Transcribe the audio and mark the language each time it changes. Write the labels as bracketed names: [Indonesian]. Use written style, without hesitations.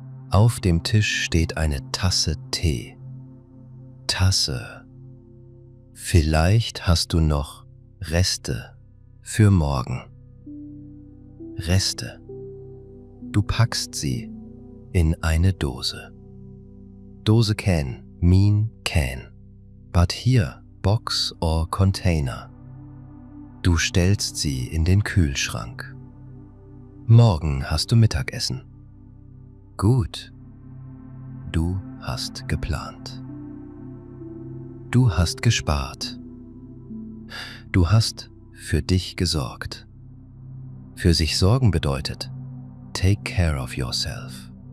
[German] Auf dem Tisch steht eine Tasse Tee. Tasse. Vielleicht hast du noch Reste für morgen. Reste. Du packst sie in eine Dose. [English] Dose can mean can, but here box or container. [German] Du stellst sie in den Kühlschrank. Morgen hast du Mittagessen. Gut. Du hast geplant. Du hast gespart. Du hast für dich gesorgt. Für sich sorgen bedeutet [English] take care of yourself.